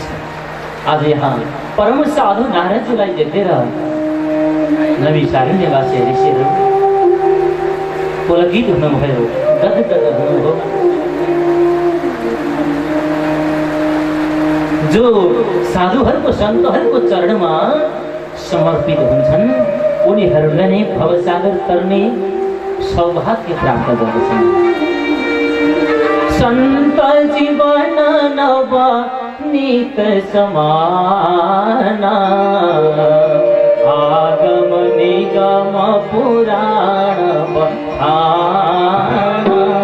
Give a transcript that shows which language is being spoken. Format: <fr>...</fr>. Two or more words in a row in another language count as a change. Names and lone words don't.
<ne>आज यहाँ परम साधु नारदजीलाई देखेर नैमिषारण्यवासी ऋषिहरू पुलकित हुनुभयो, गदगद हुनुभयो। जो साधुहरूको, सन्तहरूको चरणमा समर्पित हुन्छन् उनीहरूलाई नै भवसागर तर्ने सौभाग्य प्राप्त गर्दछन्।</ne> <awa>संत जीवन नवनीत समाना, आगम निगम पुराण बखाना।</awa>